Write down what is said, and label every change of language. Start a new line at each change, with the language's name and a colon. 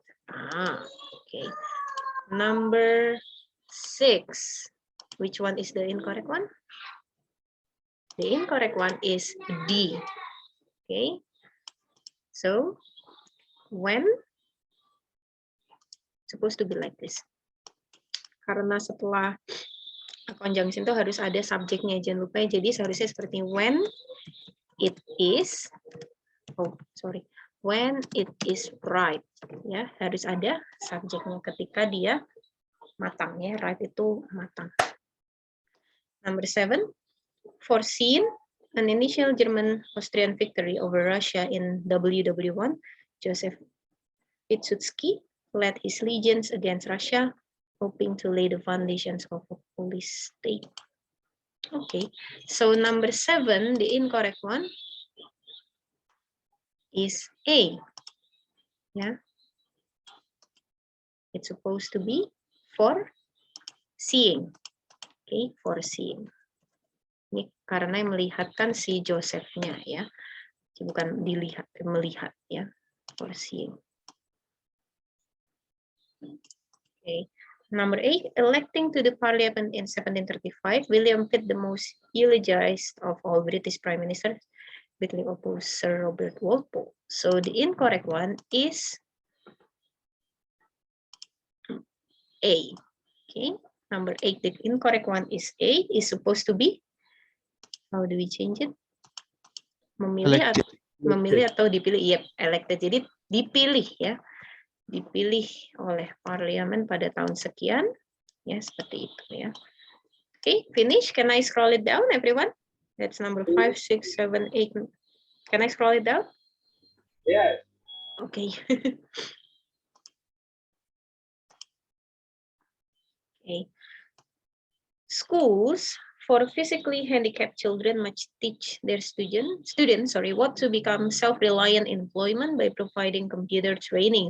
English: Okay. Number 6. Which one is the incorrect one? The incorrect one is D. Okay. So when supposed to be like this.
Indonesian: Karena setelah conjunction itu harus ada subjeknya, jangan lupa. Jadi seharusnya seperti
English: when it is, when it is ripe,
Indonesian: ya harus ada subjeknya ketika dia matang ya, ripe itu matang.
English: Number 7, foreseen an initial German-Austrian victory over Russia in WW1. Joseph Pilsudski led his legions against Russia, hoping to lay the foundations of a police state. Okay, so number 7, the incorrect one is A. Yeah, it's supposed to be for seeing. Okay, for seeing.
Indonesian: Ini karena melihatkan si Josephnya ya, bukan dilihat, melihat ya, for seeing.
English: Okay. Number 8, electing to the parliament in 1735, William Pitt, the most eulogized of all British prime ministers, bitterly opposed Sir Robert Walpole. So the incorrect one is A. Okay, number 8, the incorrect one is A, is supposed to be, how do we change it?
Indonesian: Memilih atau dipilih?
English: Yep, elected.
Indonesian: Jadi dipilih ya. Dipilih oleh parlemen pada tahun sekian, ya seperti itu ya.
English: Okay, finish. Can I scroll it down, everyone? That's number 5, 6, 7, 8. Can I scroll it down? Yes. Okay. Okay. Schools for physically handicapped children must teach their students what to become self-reliant in employment by providing computer training.